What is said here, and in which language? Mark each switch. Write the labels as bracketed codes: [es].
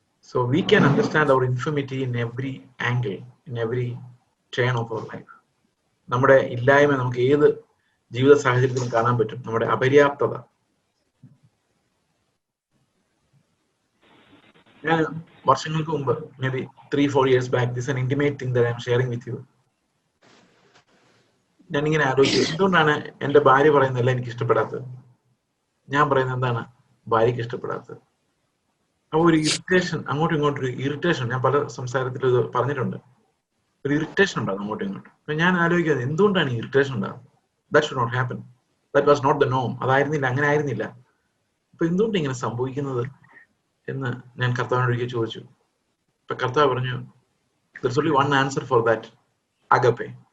[en] So we can understand our infirmity in every angle, in every turn of our life. [ml] നമ്മുടെ ഇല്ലായ്മ നമുക്ക് ഏത് ജീവിത സാഹചര്യത്തിലും കാണാൻ പറ്റും, നമ്മുടെ അപര്യാപ്തത. ഞാൻ വർഷങ്ങൾക്ക് മുമ്പ്, [en] Maybe 3-4 years back, this is an intimate thing that I am sharing with you. [ml] ഞാനിങ്ങനെ ആലോചിച്ചു, എന്തുകൊണ്ടാണ് എൻ്റെ ഭാര്യ പറയുന്നതല്ല എനിക്ക് ഇഷ്ടപ്പെടാത്തത്, ഞാൻ പറയുന്നത് എന്താണ് ഭാര്യയ്ക്ക് ഇഷ്ടപ്പെടാത്തത്. അപ്പൊ ഒരു ഇറിറ്റേഷൻ, അങ്ങോട്ടും ഇങ്ങോട്ടും ഒരു ഇറിറ്റേഷൻ, ഞാൻ പല സംസാരത്തിലും ഇത് പറഞ്ഞിട്ടുണ്ട്, ഒരു ഇറിറ്റേഷൻ ഉണ്ടാകും അങ്ങോട്ടും ഇങ്ങോട്ടും. അപ്പൊ ഞാൻ ആലോചിക്കുന്നത് എന്തുകൊണ്ടാണ് ഈ ഇറിറ്റേഷൻ ഉണ്ടാകുന്നത്? [en] That should not happen, that was not the Noam. [ml] അതായിരുന്നില്ല, അങ്ങനെ ആയിരുന്നില്ല. അപ്പൊ എന്തുകൊണ്ട് ഇങ്ങനെ സംഭവിക്കുന്നത് എന്ന് ഞാൻ കർത്താവിനൊരിക്കൽ ചോദിച്ചു. ഇപ്പൊ കർത്താവ് പറഞ്ഞു, [en] there's only one answer for that, [ml] agape.